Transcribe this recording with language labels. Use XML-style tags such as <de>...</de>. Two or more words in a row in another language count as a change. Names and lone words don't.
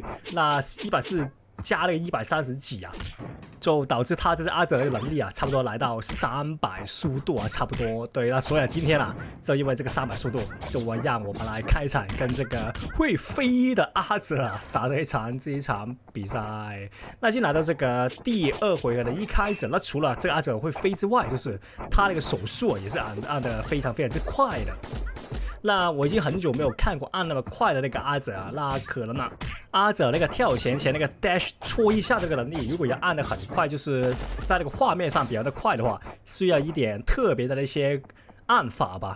<zh>那140加那個130幾就導致他這只阿哲的能力差不多來到300速度差不多。對，那所以今天就因為這個300速度，就讓我們來開場跟這個會飛的阿哲打這一場比賽。那已經來到這個第2回合的一開始，那除了這個阿哲會飛之外，就是他那個手速也是按的非常之快的。那我已經很久沒有看過按那麼快的那個阿哲那可能阿哲那個跳前那個 dash 戳一下這個能力，如果要按得很快，就是在那個畫面上比較的快的話，需要一點特別的那些按法吧。</zh>